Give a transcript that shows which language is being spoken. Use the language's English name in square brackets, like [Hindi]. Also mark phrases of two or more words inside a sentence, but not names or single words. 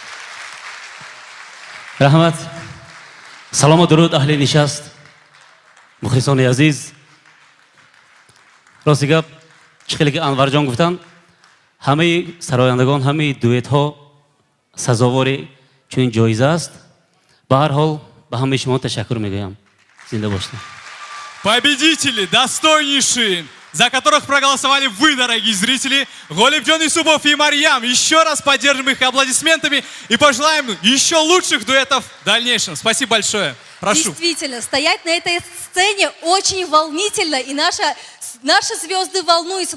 [Persian] رحمت سلام و درود اهل نشست مخلصان عزیز راستی گپ چخیلی که انور جان گفتن همه سرایندگان همه دویت ها سزاوار چون جایزه است به هر حال به همه شما تشکر میگویم زنده باشید [Russian] Победители, достойнейшие, за которых проголосовали вы, дорогие зрители, Голибден Юсупов и Марьям. Еще раз поддержим их аплодисментами и пожелаем еще лучших дуэтов в дальнейшем. Спасибо большое. Прошу. Действительно, стоять на этой сцене очень волнительно, и наши звезды волнуются.